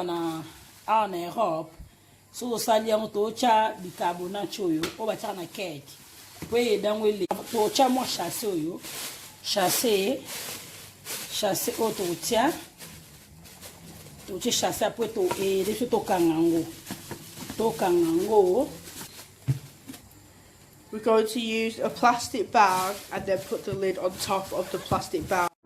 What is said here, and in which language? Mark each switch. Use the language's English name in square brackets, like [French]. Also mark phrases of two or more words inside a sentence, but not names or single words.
[Lingala] na Europe so tosali yango tocha bicarbonate oyo o batiaka na cake po eyedango ele tocha mwa chasse oyo chasse oyo totia chasse apres biso tokanga yango. [English] We're going to use a plastic bag and then put the lid on top of the plastic bag.